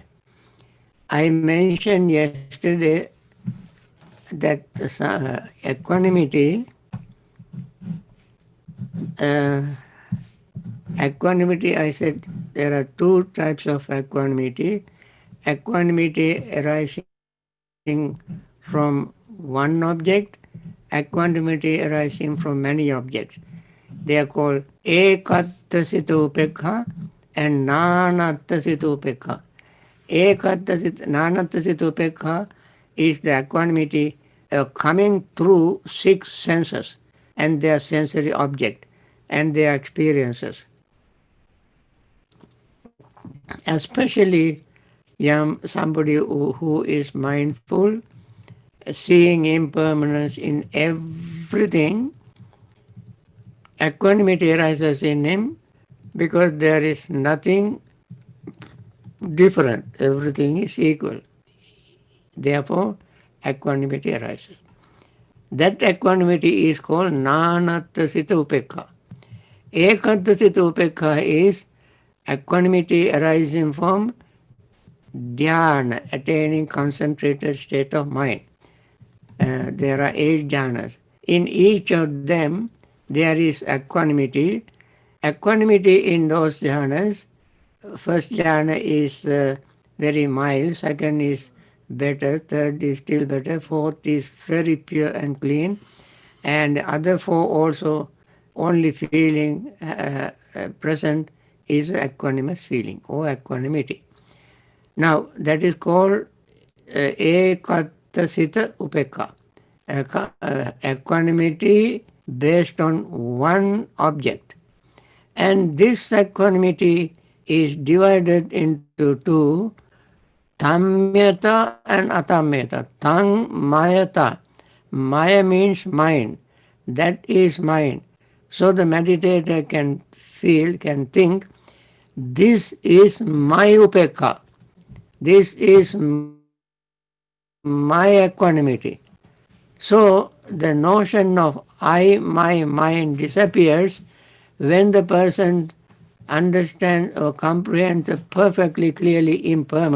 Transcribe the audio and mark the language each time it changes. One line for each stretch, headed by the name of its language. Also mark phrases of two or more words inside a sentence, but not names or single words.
English: I mentioned yesterday that equanimity, uh, equanimity, I said there are two types of equanimity. Equanimity arising from one object, equanimity arising from many objects. They are called
Pali: ekattasita upekha
English: and
Pali: nanattasita upekha. Nanattasita upekha
English: is the equanimity coming through six senses and their sensory object and their experiences. Especially somebody who is mindful, seeing impermanence in everything, equanimity arises in him because there is nothing different, everything is equal. Therefore, equanimity arises. That equanimity is called
Pali: nanattasita upekha. Ekadasita upekha
English: is equanimity arising from dhyana, attaining concentrated state of mind. There are 8 jhanas. In each of them, there is equanimity. Equanimity in those jhanas, first jhana is very mild, second is better, third is still better, fourth is very pure and clean, and the other four also only feeling present is equanimous feeling or equanimity. Now that is called
Pali: ekatasita upekha,
English: equanimity based on one object. And this equanimity is divided into two, tamyata and atamyata.
Pali: Tang mayata.
English: Maya means mind. That is mind. So the meditator can feel, can think, this is my upekha. This is my equanimity. So the notion of I, my mind disappears when the person understands or comprehends the perfectly clearly impermanence.